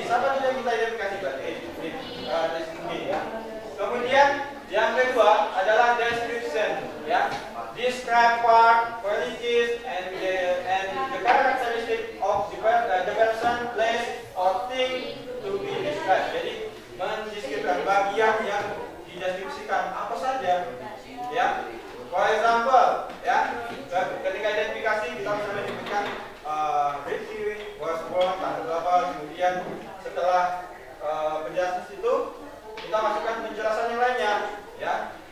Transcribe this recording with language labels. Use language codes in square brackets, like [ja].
[id] Siapa tuh yang kita identifikasikan? Rifki. Ya. Kemudian yang kedua adalah description. Ya. [en] Describe part, qualities, and the characteristic of the person, place, or thing to be described. [id] Jadi mendeskripsikan bagian yang dideskripsikan apa saja. Ya. [en] For example, [id] ya, ketika identifikasi kita bisa menyebutkan Rifki [en] was born [id] tanggal berapa, kemudian setelah penjelasan itu kita masukkan penjelasan yang lainnya, ya.